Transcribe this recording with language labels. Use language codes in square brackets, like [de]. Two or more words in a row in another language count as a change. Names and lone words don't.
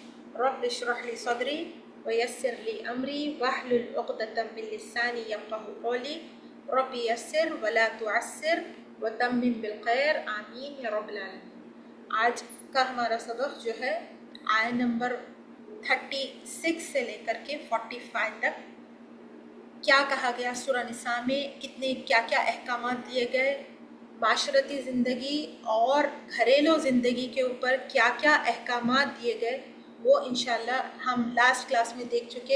[ar] رب اشرح لي صدري ويسر لي أمري واحلل عقدة من لساني يفقهوا قولي رب يسر ولا تعسر وتمم بالخير آمين يا رب العالمين. [ur] آج کا ہمارا سبق جو ہے آیت نمبر 36 سے لے کر کے 45 تک کیا کہا گیا، سورہ نساء میں کتنے کیا کیا احکامات دیے گئے، معاشرتی زندگی اور گھریلو زندگی کے اوپر کیا کیا احکامات دیے گئے، وہ ان شاءاللہ ہم [en] last class [ur] میں دیکھ چکے.